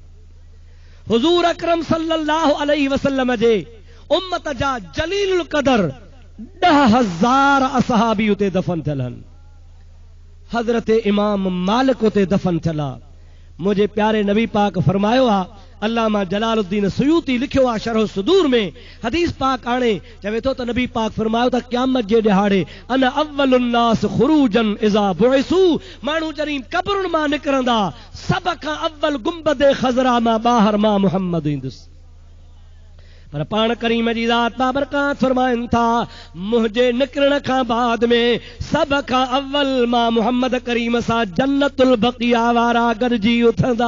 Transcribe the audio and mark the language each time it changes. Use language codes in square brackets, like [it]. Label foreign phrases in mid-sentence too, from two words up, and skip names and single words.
[sd] हुज़ूर अकरम [ar] صلى الله عليه وسلم [sd] जे उम्मत जा [ar] جليل القدر [sd] 10,000 असहाबी उते दफ़न थियल आहिनि। हज़रत इमाम मालिक उते दफ़न थियल आहे। मुझे प्यारे नबी पाक फरमायो आहे, अल्लामा जलालुद्दीन सुयूती लिखियो आहे शरह सुदूर में, हदीस पाक आणे चवे थो त नबी पाक फरमायो त क़यामत जे ॾिहाड़े [ar] أنا أول الناس خروجا إذا بعثوا, [sd] माण्हू जॾहिं क़ब्रुनि मां निकिरंदा सभ खां अव्वल गुंबद ख़ज़रा मां ॿाहिर मां मुहम्मद ईंदुसि। पर पाण करीम जी ज़ात बाबरकात फरमाइनि था, मुंहिंजे निकिरण खां बाद में सभ खां अव्वल मां मुहम्मद करीम सां जन्नतुल बक़िया वारा गॾिजी उथंदा।